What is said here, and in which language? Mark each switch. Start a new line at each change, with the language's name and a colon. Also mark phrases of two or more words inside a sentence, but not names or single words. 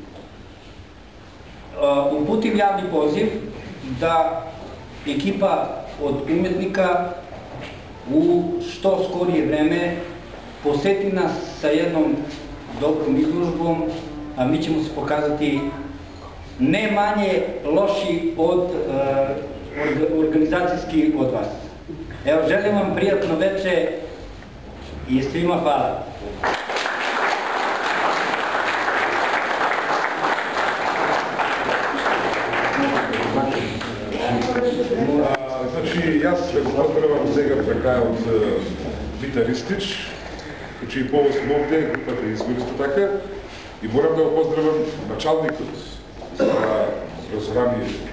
Serbian: uputim javni poziv da ekipa od umetnika u što skorije vreme poseti nas sa jednom dobrom izložbom, a mi ćemo se pokazati ne manje loši od organizacijski od vas. Evo, želim vam prijatno veče i svima hvala.
Macedonian: Значи, јас ве го поздравам сега за крајот Мита Ристич, значи повод сме овде, групата избор исто така, и морам да го поздравам началникот за образование